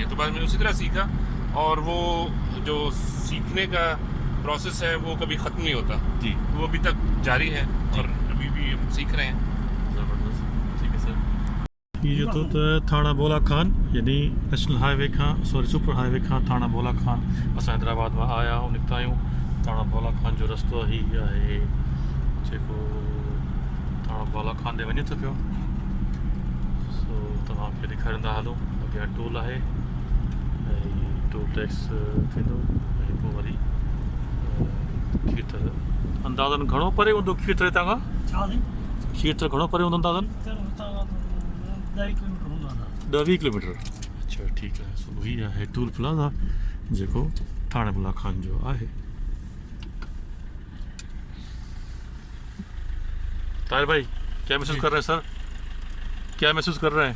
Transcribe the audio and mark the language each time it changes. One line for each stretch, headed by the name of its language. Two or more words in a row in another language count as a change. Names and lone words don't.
Hindi: तो बाद में उसी तरह सीखा, और वो जो सीखने का प्रोसेस है वो कभी ख़त्म नहीं होता जी। वो अभी तक जारी है, और अभी भी हम सीख रहे हैं। ज़बरदस्त। ठीक है सर। ये जो तो
Sindhi: थाना बोला खान, यानी नेशनल हाईवे खां सुपर हाईवे खां थाना बोला खान असां हैदराबाद में आया ऐं निकिता आहियूं। थाना बोला खान जो रस्तो ही आहे जेको थाना बोला खान ॾे वञे थो पियो। सो तव्हांखे ॾेखारींदा हलूं। अॻियां टोल आहे ऐं टोल टैक्स थींदो, ऐं पोइ वरी खीरथर। अंदाज़न घणो परे हूंदो खीरथर हितां खां? खीरथर घणो परे हूंदो अंदाज़न?
Hindi: 10-20 किलोमीटर। अच्छा ठीक है।
Sindhi: सो ही है टूल प्लाज़ा जेको थाना बोला खान जो आहे।
Hindi: ताहिर भाई, क्या महसूस कर रहे हैं सर? क्या महसूस कर रहे हैं?